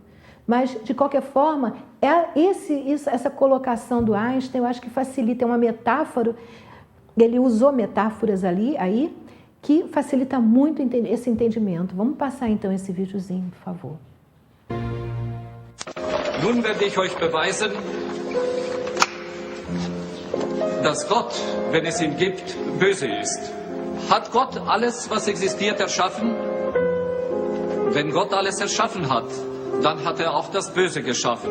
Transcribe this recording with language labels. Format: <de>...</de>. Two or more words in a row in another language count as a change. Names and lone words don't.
<pt>Mas, de qualquer forma, essa colocação do Einstein, eu acho que facilita, é uma metáfora, ele usou metáforas aí, que facilita muito esse entendimento. Vamos passar então esse videozinho, por favor.</pt> <de>Nun werde ich euch beweisen, dass Gott, wenn es ihn gibt, böse ist. Hat Gott alles, was existiert, erschaffen? Wenn Gott alles erschaffen hat, dann hat er auch das Böse geschaffen.</de>